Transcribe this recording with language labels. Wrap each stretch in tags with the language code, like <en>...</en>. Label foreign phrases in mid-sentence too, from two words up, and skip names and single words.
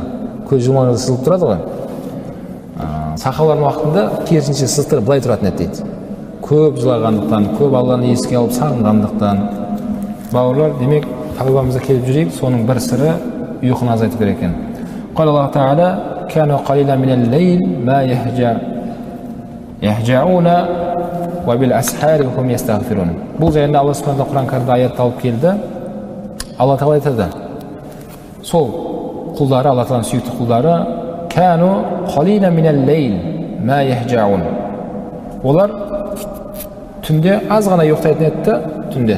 <kk>Көз жұмғанда сызылып тұрады ғой. Сахабалардың уақытында керісінше сызықтар былай тұратын еді дейді. Көп жылағандықтан, көп Алланы еске алып сағынғандықтан. Бауырлар, демек, тәубамызға келіп жүрейік, соның бір сыры ұйқыны азайту керек екен.</kk> <ar>قال الله تعالى كانوا قليلا من الليل ما يهجعون وبالأسحار هم يستغفرون».</ar> <kk>Бұл жайында Алла Субхана Құран кәрімде аятты алып келді. Алла Тағала айтады, сол құлдары, Алла Тағаланың сүйікті құлдары,</kk> <ar>«كانوا قليلا من الليل ما يهجعون».</ar> <kk>Олар түнде аз ғана ұйықтайтын етті, түнде.</kk>